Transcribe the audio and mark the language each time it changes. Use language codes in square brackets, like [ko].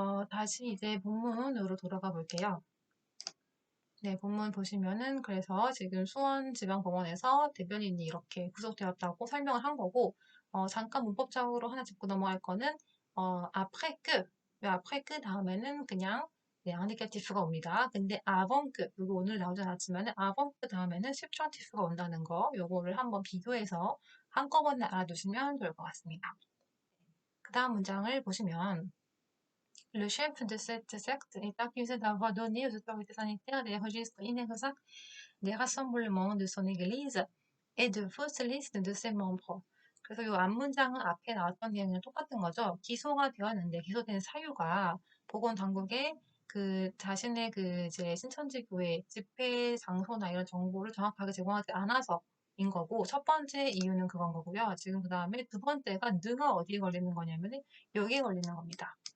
[ko] 다시 이제 본문으로 돌아가 볼게요. 네, 본문 보시면은 그래서 지금 수원지방법원에서 대변인이 이렇게 구속되었다고 설명을 한 거고, 잠깐 문법적으로 하나 짚고 넘어갈 거는 après que, 이 après que 다음에는 그냥 네, 인디케티프가 옵니다. 근데 avant que, 이거 오늘 나오지 않았지만은 avant que 다음에는 subjunctive가 온다는 거, 요거를 한번 비교해서 한꺼번에 알아두시면 좋을 것 같습니다. 그 다음 문장을 보시면 [fr] Le chef de cette secte est accusé d'avoir donné aux autorités sanitaires des registres inexacts des rassemblements de son église et de fausses listes de ses membres. [ko] 그래서 이 앞문장은 앞에 나왔던 내용이랑 똑같은 거죠. 기소가 되었는데 기소된 사유가 보건당국에 그 자신의 그 이제 신천지 교회 집회 장소나 이런 정보를 정확하게 제공하지 않아서인 거고, 첫 번째 이유는 그건 거고요. 지금 그 다음에 두 번째가 느가 어디에 걸리는 거냐면은 여기에 걸리는 겁니다.